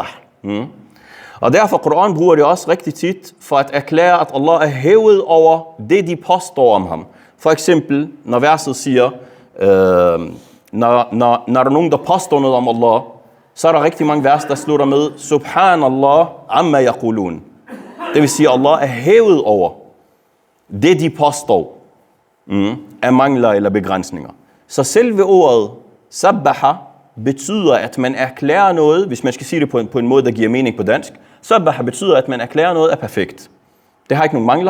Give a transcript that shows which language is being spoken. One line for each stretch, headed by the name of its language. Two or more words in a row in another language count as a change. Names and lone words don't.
Danish: Og derfor Koran bruger det også rigtig tit for at erklære, at Allah er hævet over det, de påstår om ham. For eksempel, når verset siger, når der er nogen, der påstår noget om Allah, så er der rigtig mange vers, der slutter med
Arabic: سبحان الله عما يقولون.
Danish: Det vil sige, at Allah er hævet over det, de påstår af mangler eller begrænsninger. Så selve ordet sabbaha betyder, at man erklærer noget, hvis man skal sige det på en måde, der giver mening på dansk. Sabbaha betyder, at man erklærer noget er perfekt. Det har ikke nogen mangler.